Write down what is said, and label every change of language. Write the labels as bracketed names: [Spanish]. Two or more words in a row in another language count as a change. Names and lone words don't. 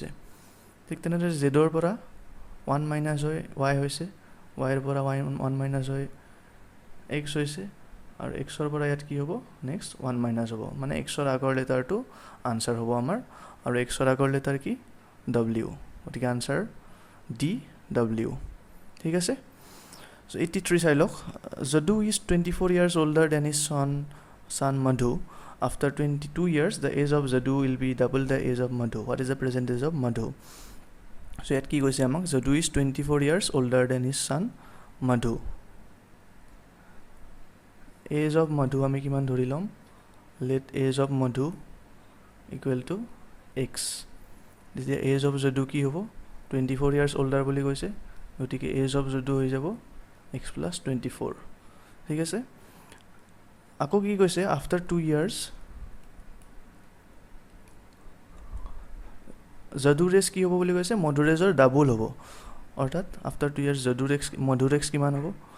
[Assamese] ঠিক তেনেদৰে জেডৰ পৰা 1 মাইনাছ হৈ ৱাই হৈছে, ৱাইৰ পৰা 1 মাইনাছ হৈ এক্স হৈছে, আৰু এক্সৰ পৰা ইয়াত কি হ'ব? নেক্সট 1 মাইনাছ হ'ব, মানে এক্সৰ আগৰ লেটাৰটো আনচাৰ হ'ব আমাৰ, আৰু এক্সৰ আগৰ লেটাৰ কি? ডব্লিউ। গতিকে আনচাৰ DW। ঠিক আছে। চ' 83 চাই লওক। [English] যদু ইজ 24 years older than his son Madhu. After 22 years, the age of Jadu will be double the age of Madhu. What is the present age of Madhu? [Assamese] So ইয়াত কি কৈছে আমাক? [English] Jadu is 24 years older than his son Madhu. Age of Madhu [Assamese] আমি কিমান ধৰি ল'ম? [English] Let age of Madhu equal to x. [Assamese] তেতিয়া [English] age of Jadu [Assamese] কি হ'ব? [English] 24 years older [Assamese] বুলি কৈছে, গতিকে [English] age of Jadu [Assamese] হৈ যাব [English] x plus 24। [Assamese] ঠিক আছে। আকৌ কি কৈছে? [English] after 2 years [Assamese] যদুৰ এজ কি হ'ব বুলি কৈছে? মধুৰ এজৰ ডাবল হ'ব। অৰ্থাৎ [English] after 2 years [Assamese] মধুৰ এজ কিমান হ'ব?